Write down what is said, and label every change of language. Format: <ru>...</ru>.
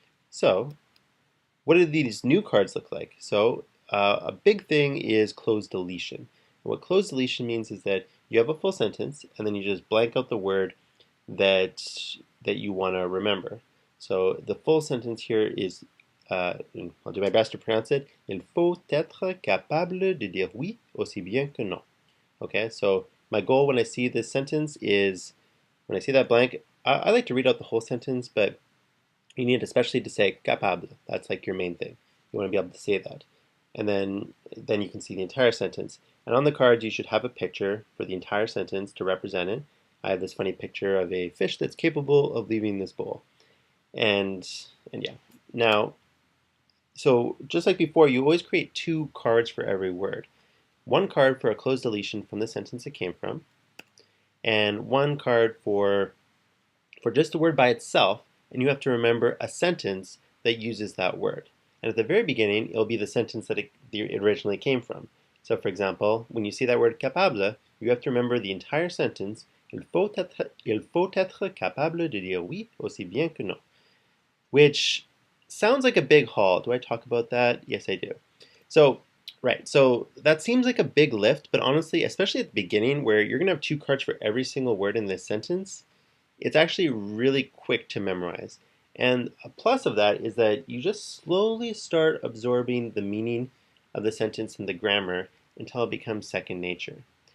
<en>So, what do these new cards look like? So, a big thing is closed deletion. And what closed deletion means is that you have a full sentence and then you just blank out the word that you want to remember. So the full sentence here is, I'll do my best to pronounce it.</en> <fr>Il faut être capable de dire oui aussi bien que non.</fr> <en>Okay, so my goal when I see this sentence is, when I see that blank, I like to read out the whole sentence, but you need especially to say capable. That's like your main thing. You want to be able to say that. And then you can see the entire sentence. And on the cards, you should have a picture for the entire sentence to represent it. I have this funny picture of a fish that's capable of leaving this bowl. And yeah. Now, so just like before, you always create two cards for every word. One card for a closed deletion from the sentence it came from, and one card for just the word by itself, and you have to remember a sentence that uses that word. And at the very beginning, it'll be the sentence that it originally came from. So for example, when you see that word capable, you have to remember the entire sentence.</en> <fr>Il faut être capable de dire oui aussi bien que non.</fr> <en>Which sounds like a big haul. Do I talk about that? Yes, I do. So, right, so that seems like a big lift, but honestly, especially at the beginning where you're going to have two cards for every single word in this sentence, it's actually really quick to memorize. And a plus of that is that you just slowly start absorbing the meaning of the sentence and the grammar until it becomes second nature.</en>